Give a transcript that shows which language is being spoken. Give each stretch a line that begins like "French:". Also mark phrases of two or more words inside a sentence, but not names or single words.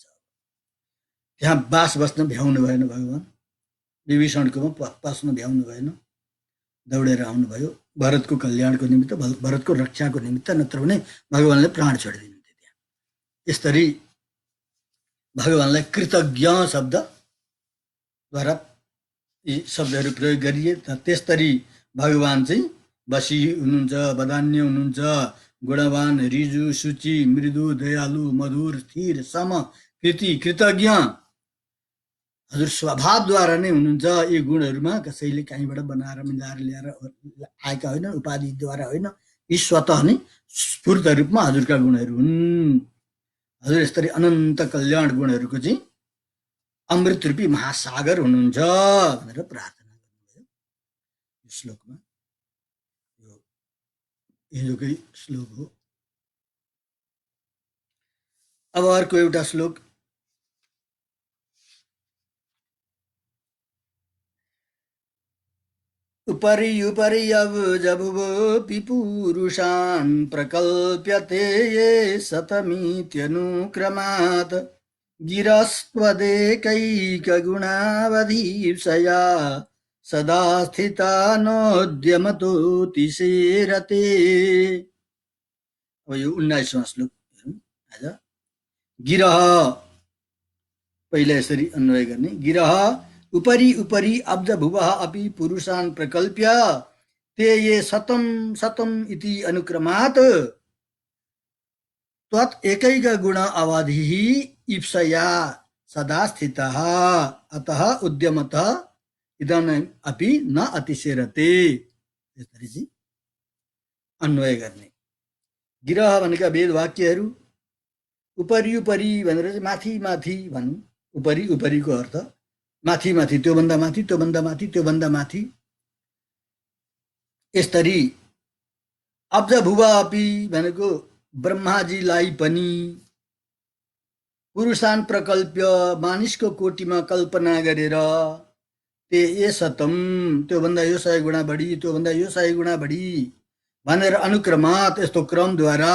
Nepali: त्यहाँ बास बस्न भ्याउनु भएन भगवान, विभीषणकोमा पस्न भ्याउनु भएन, दौडेर आउनुभयो भरतको कल्याणको निमित्त, भरतको रक्षाको निमित्त, नत्र भने भगवानले प्राण छोडिदिनुहुन्थ्यो त्यहाँ। यसरी भगवानलाई कृतज्ञ शब्दद्वारा यी शब्दहरू प्रयोग गरिए। त्यसरी भगवान चाहिँ बसी हुनुहुन्छ, वदान्य हुनुहुन्छ, गुणवान, रिजु, सुचि, मृदु, दयालु, मधुर, स्थिर, सम, कृति, कृतज्ञ हजुर स्वभावद्वारा नै हुनुहुन्छ। यी गुणहरूमा कसैले कहीँबाट बनाएर मिलाएर ल्याएर आएका होइन, उपाधिद्वारा होइन, यी स्वतः नै स्फूर्त रूपमा हजुरका गुणहरू हुन्। हजुर यसरी अनन्त कल्याण गुणहरूको चाहिँ अमृत रूपी महासागर हुनुहुन्छ भनेर प्रार्थना गर्नुभयो यो श्लोकमा। यो हिजोकै श्लोक हो। अब अर्को एउटा श्लोक,
Sanskrit: उपरि उपरि अब्जभुवोऽपि पुरुषान् प्रकल्प्यते ये शतमित्यनुक्रमात् गिरस्त्वदेकैकगुणावधीप्सया सदा स्थिता नोद्यमतोऽतिशेरते।
Nepali: अब यो 19वां श्लोक हेरौँ आज। गिरह पहिला यसरी अन्वय गर्ने।
Sanskrit: गिरह उपरि उपरि अब्जभुवः अपि पुरुषान् प्रकल्प्य ते ये शतं शतं इति अनुक्रमात् त्वत् एकैक गुण अवधिः इप्सया सदा स्थितः अतः उद्यमतः इदानीम् अपि न अतिशेरते।
Nepali: यसरी चाहिँ अन्वय गर्ने। गिरह भनेका वेद वाक्यहरू,
Sanskrit: उपरि उपरि
Nepali: भनेर चाहिँ माथि माथि भनौँ।
Sanskrit: उपरि उपरिको
Nepali: अर्थ माथि माथि, त्योभन्दा माथि, त्योभन्दा माथि, त्योभन्दा माथि। यसरी
Sanskrit: अब्ज भुवा अपि
Nepali: भनेको ब्रह्माजीलाई पनि
Sanskrit: पुरुषान प्रकल्प्य
Nepali: मानिसको कोटिमा कल्पना गरेर
Sanskrit: ते ए सतम
Nepali: त्योभन्दा यो 100 गुणा बढी त्योभन्दा यो 100 गुणा बढी भनेर अनुक्रमात् यस्तो क्रमद्वारा